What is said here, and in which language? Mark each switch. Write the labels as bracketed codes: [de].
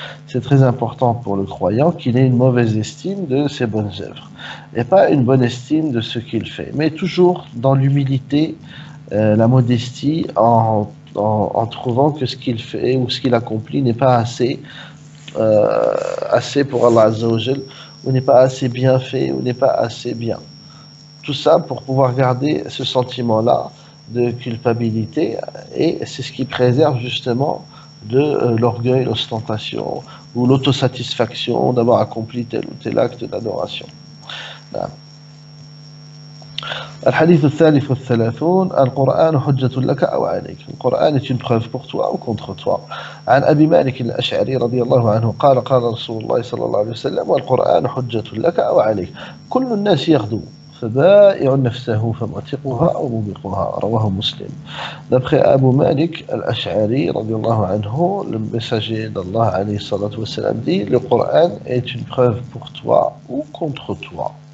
[fr] C'est très important pour le croyant qu'il ait une mauvaise estime de ses bonnes œuvres et pas une bonne estime de ce qu'il fait, mais toujours dans l'humilité, la modestie, en trouvant que ce qu'il fait ou ce qu'il accomplit n'est pas assez pour Allah Azza wa Jal, ou n'est pas assez bien fait, ou n'est pas assez bien. Tout ça pour pouvoir garder ce sentiment-là de culpabilité, et c'est ce qui préserve justement de l'orgueil, l'ostentation ou l'autosatisfaction d'avoir accompli tel ou tel acte d'adoration. [ar] الحديث الثالث والثلاثون القرآن حجة لك أو عليك. [fr] القرآن est une preuve pour toi ou contre toi. [ar] عن أبي مالك الأشعري رضي الله عنه قال قال رسول الله صلى الله عليه وسلم والقرآن حجة لك أو عليك كل الناس يغدو فبائع نفسه فمعتقها أو موبقها. رواه مسلم. [fr] D'après Abu Malik al-Ash'ari [ar] رضي الله عنه, [fr] le messager d'Allah alayhi salatu wassalam dit le Coran est une preuve pour toi ou contre toi.